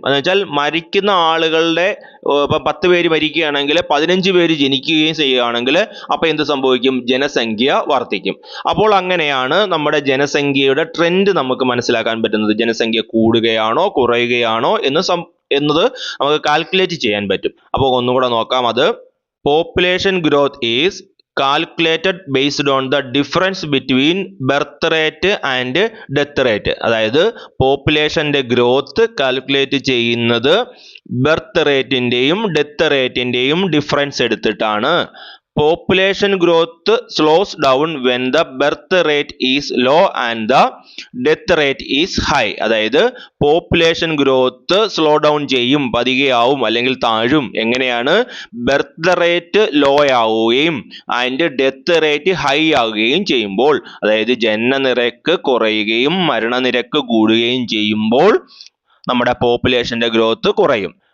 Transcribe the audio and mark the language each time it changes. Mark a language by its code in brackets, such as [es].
[ml] എന്ന് വെച്ചാൽ മരിക്കുന്ന ആളുകളുടെ ഇപ്പം 10 പേര് മരിക്കുകയാണെങ്കിൽ 15 പേര് ജനിക്കുകയും ചെയ്യുകയാണെങ്കിൽ അപ്പോൾ എന്ത് സംഭവിക്കും? ജനസംഖ്യ വർദ്ധിക്കും. അപ്പോൾ അങ്ങനെയാണ് നമ്മുടെ ജനസംഖ്യയുടെ ട്രെൻഡ് നമുക്ക് മനസ്സിലാക്കാൻ പറ്റുന്നത്. ജനസംഖ്യ കൂടുകയാണോ കുറയുകയാണോ എന്നത് നമുക്ക് കാൽക്കുലേറ്റ് ചെയ്യാൻ പറ്റും. അപ്പോൾ ഒന്നുകൂടെ നോക്കാം. [en] അത് population growth is calculated based on the difference between birth rate and death rate. [ml] അതായത് പോപ്പുലേഷന്റെ ഗ്രോത്ത് കാൽക്കുലേറ്റ് ചെയ്യുന്നത് ബർത്ത് റേറ്റിന്റെയും ഡെത്ത് റേറ്റിന്റെയും ഡിഫറൻസ് എടുത്തിട്ടാണ്. [en] Population growth slows down when the birth rate is low and the death rate is high. [ml] അതായത് population growth slow down ചെയ്യും, പതികയാവും അല്ലെങ്കിൽ താഴും. എങ്ങനെയാണ്? Birth rate law ആവുകയും and death rate high ആവുകയും ചെയ്യുമ്പോൾ, അതായത് ജനനനിരക്ക് കുറയുകയും മരണനിരക്ക് കൂടുകയും ചെയ്യുമ്പോൾ നമ്മുടെ പോപ്പുലേഷന്റെ ഗ്രോത്ത് കുറയും.